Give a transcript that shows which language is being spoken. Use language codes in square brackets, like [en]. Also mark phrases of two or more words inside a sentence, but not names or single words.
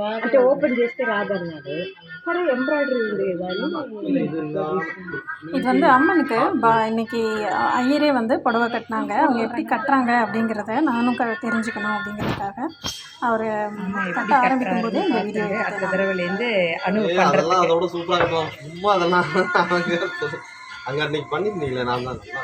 [te] అంటే ఓపెన్ చేస్తే రాదన్నాడు. సరే ఎంబ్రాయిడరీ ఉంది కదా [ta] இது வந்து அம்மனுக்கு இன்னைக்கு ஐயரே வந்து புடவை கட்டினாங்க. அவங்க எப்படி கட்டுறாங்க அப்படிங்கிறத நானும் தெரிஞ்சுக்கணும் அப்படிங்கிறதுக்காக அவர் கட்ட ஆரம்பிக்கும் போது இந்த வீடியோ அடுத்த தடவைலேருந்து அதெல்லாம் அதோட சூப்பராக இருக்கும். சும்மா அதெல்லாம் அங்கே அன்னைக்கு பண்ணியிருந்தீங்களே நான் தான்